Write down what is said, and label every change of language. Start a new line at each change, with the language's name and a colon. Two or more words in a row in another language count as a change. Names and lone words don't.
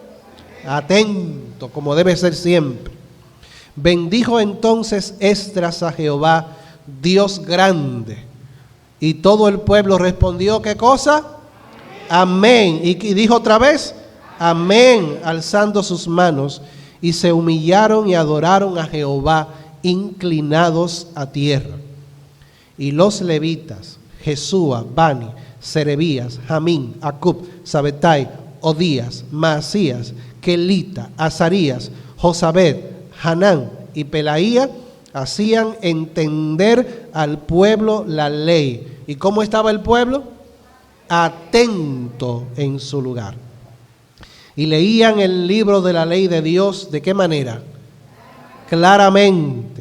Spanish: Atento, como debe ser siempre. Bendijo entonces Esdras a Jehová, Dios grande, y todo el pueblo respondió, ¿qué cosa? Amén. Y dijo otra vez, amén, alzando sus manos, y se humillaron y adoraron a Jehová, inclinados a tierra. Y los levitas, Jesúa, Bani, Serebías, Jamín, Acub, Sabetai, Odías, Maasías, Kelita, Azarías, Josabed, Hanán y Pelaía, hacían entender al pueblo la ley. ¿Y cómo estaba el pueblo? Atento en su lugar. Y leían el libro de la ley de Dios, ¿de qué manera? Claramente.